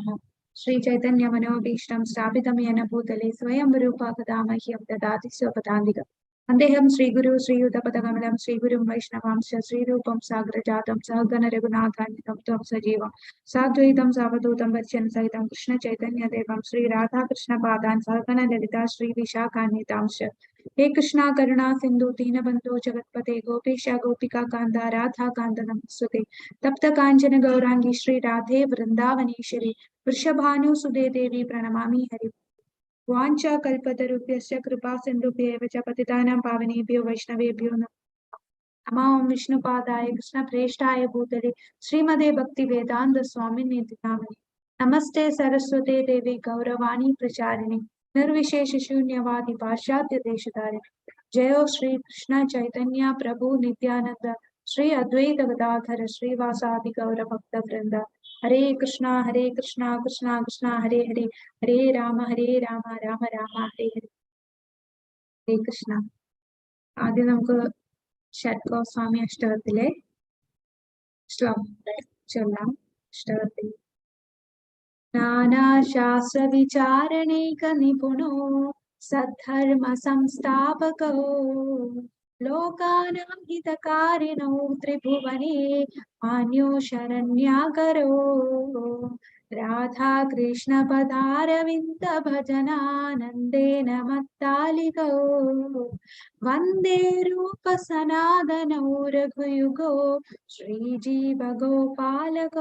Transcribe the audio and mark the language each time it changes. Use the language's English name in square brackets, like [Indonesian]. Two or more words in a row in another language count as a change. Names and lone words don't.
[Sanskrit] ശ്രീ ചൈതന്യമനോഭീഷ്ടം സ്ഥാപിതം യേന ഭൂതലേ സ്വയം രൂപ കഥാ മഹ്യം ദദാതി സ്വപദാന്തികം. അദ്ദേഹം ശ്രീഗുരു ശ്രീയുതപദകമലം ശ്രീഗുരും വൈഷ്ണവാംശ ശ്രീരൂപം സാഗ്രജാതം സഹഗണ രഘുനാഥാന്വിതം ത്വം സജീവം സാദ്വൈതം സാവധൂതം വച്ഛൻ സഹിതം കൃഷ്ണ ചൈതന്യദേവം ശ്രീ രാധാകൃഷ്ണ പാദാൻ സഹഗണ ലളിത ശ്രീ വിശാഖാന്വിതാംശ. हे कृष्णा करुणा सिंधु दीनबंधो जगत्पते गोपेश गोपिका कांदा राधा कांद नमस्ते. तप्त कांचन गौरांगी श्री राधे वृंदावनेश्वरी वृषभानु सुदे देवी प्रणमामि हरि. वाञ्छा कल्पतरुभ्यश्च कृपा सिन्धुभ्येव च पतितानां पावनेभ्यो वैष्णवेभ्यो नमः. ओं विष्णुपादाय कृष्णप्रेष्ठाय भूतले श्रीमदे भक्तिवेदान्त स्वामिने नामिने नमस्ते सरस्वते देवी गौरवाणी प्रचारिणे निर्विशेष शून्यवादी पाश्चात्य देशधारिणे. जयो श्री कृष्ण चैतन्य प्रभु नित्यानंद श्री अद्वैत गदाधर श्रीवासादि गौर भक्त वृंद. हरे कृष्णा कृष्णा कृष्णा हरे हरे हरे राम राम राम हरे हरे. हरे कृष्ण. [Malayalam] ആദ്യം നമുക്ക് ഷഡ്ഗോസ്വാമി അഷ്ടകത്തിലെ ശ്ലോകം ചൊല്ലാം. [Sanskrit] അഷ്ടകത്തിൽ നാനാശാസ്ത്ര വിചാരണൈക നിപുണോ സദ്ധർമ്മ സംസ്ഥാപകോ ലോകാനാം ഹിതകാരിണോ ത്രിഭുവനേ മാന്യോ ശരണ്യാകരോ രാധാ കൃഷ്ണ പദാരവിന്ദ ഭജനാനന്ദേന മത്താലികോ വന്ദേ രൂപ സനാതനോ രഘുയുഗോ ശ്രീജീവ ഗോപാലകോ.